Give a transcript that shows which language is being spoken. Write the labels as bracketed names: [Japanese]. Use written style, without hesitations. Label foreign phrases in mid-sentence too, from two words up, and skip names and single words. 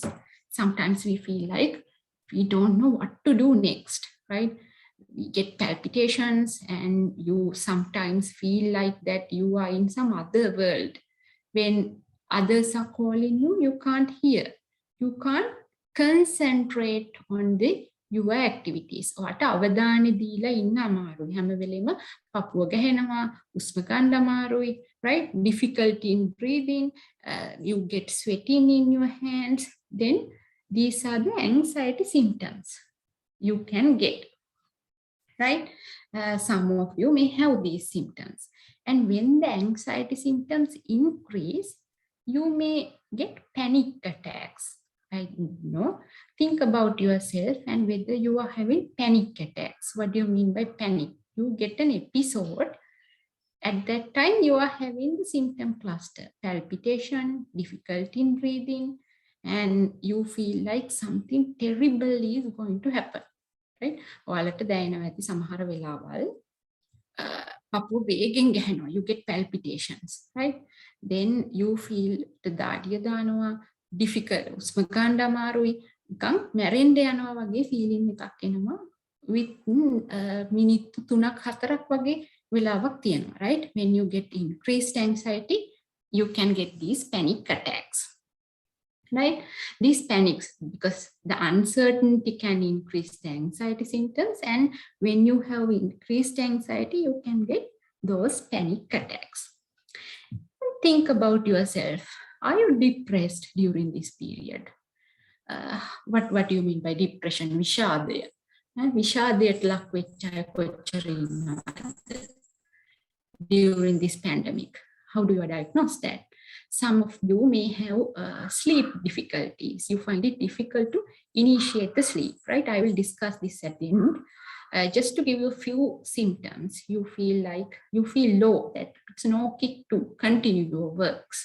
[English] Sometimes we feel like we don't know what to do next, right? We get palpitations and you sometimes feel like that you are in some other world. When others are calling you, you can't hear. You can't concentrate on your activities. [Sinhala] ඔයාට අවධානය දීලා ඉන්න අමාරුයි. හැම වෙලෙම පපුව ගැහෙනවා, උස්ම ගන්න අමාරුයි, [English] right? Difficulty in breathing, you get sweating in your hands. Then these are the anxiety symptoms you can get. Right? Some of you may have these symptoms. And when the anxiety symptoms increase, you may get panic attacks. I know think about yourself and whether you are having panic attacks. What do you mean by panic? You get an episode. At that time, you are having the symptom cluster, palpitation, difficulty in breathing, and you feel like something terrible is going to happen, right? [Sinhala] ඔයාලට දැනෙනවා ඇති සමහර වෙලාවල් පපුව වේගෙන් ගහනවා, [English] you get palpitations, right? Then you feel the [Sinhala] දාඩිය දානවා, difficult, උස්ම ගන්න අමාරුයි, නිකන් මැරෙන්න යනවා වගේ feeling එකක් එනවා with මිනිත්තු 3-4ක් වගේ වෙලාවක් තියෙනවා, [English] right? When you get increased anxiety, you can get these panic attacks, right? These panics, because the uncertainty can increase the anxiety symptoms, and when you have increased anxiety, you can get those panic attacks. Think about yourself. Are you depressed during this period? What do you mean by depression? [Sinhala] විෂාදය. විෂාදයට ලක් වෙච්ච අය කොච්චර ඉන්නවද [English] during this pandemic? How do you diagnose that? Some of you may have sleep difficulties. You find it difficult to initiate the sleep, right? I will discuss this at the end. Just to give you a few symptoms, you feel low, that it's no kick to continue your works.